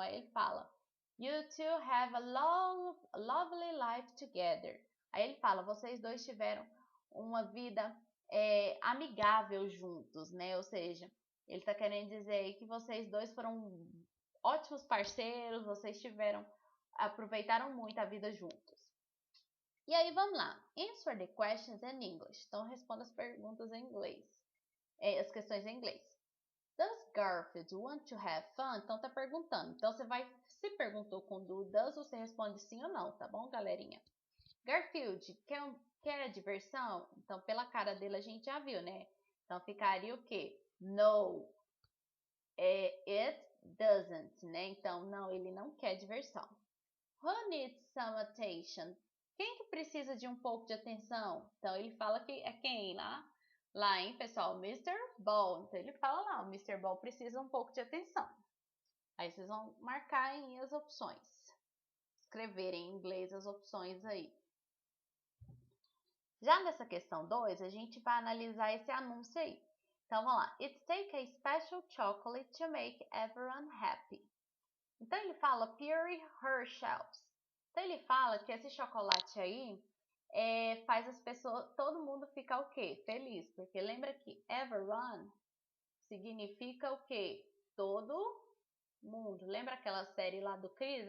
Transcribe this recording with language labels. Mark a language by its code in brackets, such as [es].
[pt] Aí ele fala: [en] You two have a lovely life together. [pt] Aí ele fala: vocês dois tiveram uma vida amigável juntos, né? Ou seja, ele está querendo dizer aí que vocês dois foram ótimos parceiros, aproveitaram muito a vida juntos. E aí vamos lá. [en] Answer the questions in English. [pt] Então responda as perguntas em inglês. As questões em inglês. [en] Does Garfield want to have fun? [pt] Então tá perguntando. Então se perguntou com do does, você responde sim ou não, tá bom, galerinha? Garfield quer diversão? Então pela cara dele a gente já viu, né? Então ficaria o quê? [en] No, it doesn't, [pt] né? Então não, ele não quer diversão. [en] Who needs some attention? [pt] Quem que precisa de um pouco de atenção? Então ele fala que é quem lá? Lá, hein, pessoal? Mr. Ball. Então ele fala lá, o Mr. Ball precisa um pouco de atenção. Aí vocês vão marcar aí as opções. Escrever em inglês as opções aí. Já nessa questão 2, a gente vai analisar esse anúncio aí. Então vamos lá. [en] It takes a special chocolate to make everyone happy. [pt] Então ele fala Pure Hershells. Então ele fala que esse chocolate aí faz as pessoas, todo mundo ficar o quê? Feliz, porque lembra que everyone significa o quê? Todo mundo. Lembra aquela série lá do Chris?